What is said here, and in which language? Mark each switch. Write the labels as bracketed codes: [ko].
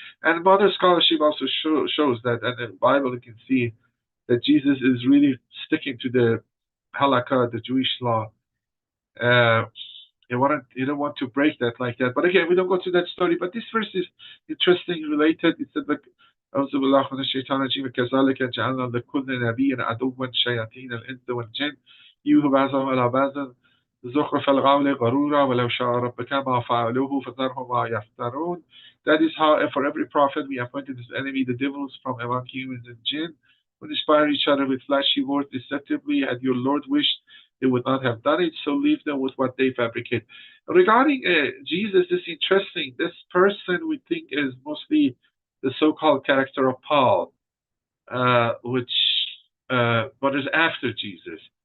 [en] And modern scholarship also shows that, and in the Bible you can see that Jesus is really sticking to the halakha, the Jewish law. Uh, you don't want to break that like that. But again, we don't go to that story. But this verse is interesting, related. It said like, [ar] أعوذ بالله من الشيطان الرجيم كذلك جعلنا لكل نبي عدوا شياطين الإنس والجن يوحي بعضهم إلى بعض زخرف القول غرورا ولو شاء ربك ما فعلوه فذرهم ما يفترون. [en] That is how for every prophet we appointed his enemy, the devils from among humans and jinn, who inspire each other with flashy words deceptively. Had your Lord wished, they would not have done it, so leave them with what they fabricate. Regarding Jesus, it's interesting. This person we think is mostly the so-called character of Paul, which but is after Jesus.